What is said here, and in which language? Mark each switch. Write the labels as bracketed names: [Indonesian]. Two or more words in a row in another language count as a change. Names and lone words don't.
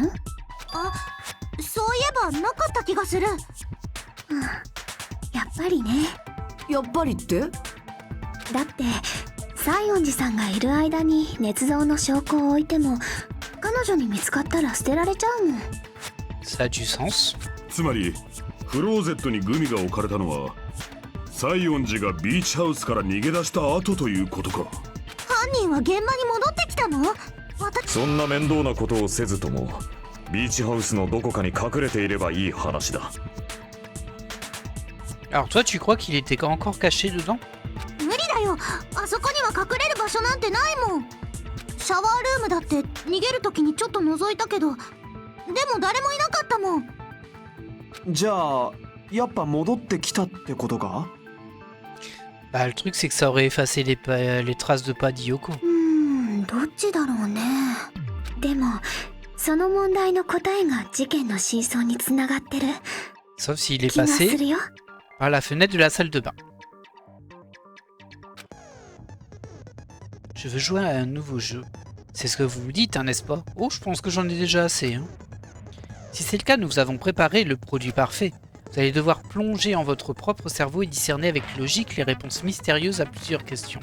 [Japanese] あ、そういえばなかった気がする。うん、やっぱりね。やっぱりって？だって西園寺さんがいる間に捏造の証拠を置いても彼女に見つかったら捨てられちゃうもん。 [French] Ça a du sens. [Japanese] つまりクローゼットにグミが置かれたのは西園寺がビーチハウスから逃げ出した後ということか。犯人は現場に戻ってきたの？そんな面倒なことをせずともビーチハウスのどこかに隠れていればいい話だ。 [French] Alors toi, tu crois qu'il était encore caché dedans? [Japanese] 無理だよ。あそこには隠れる場所なんてないもん。シャワールームだって逃げる時にちょっと覗いたけど、でも誰もいなかったもん。じゃあやっぱ戻ってきたってことか？ [French] Bah, le truc, c'est que ça aurait effacé les traces de pas d'Yoko. [Japanese] どっちだろうね。でもその問題の答えが事件の真相につながってる [French] Sauf s'il est [Japanese] 気がす [French] passé [Japanese] るよ。 [French] par la fenêtre de la salle de bain. Je veux jouer à un nouveau jeu. C'est ce que vous vous dites, hein, n'est-ce pas? Oh, je pense que j'en ai déjà assez. Hein. Si c'est le cas, nous avons préparé le produit parfait. Vous allez devoir plonger en votre propre cerveau et discerner avec logique les réponses mystérieuses à plusieurs questions.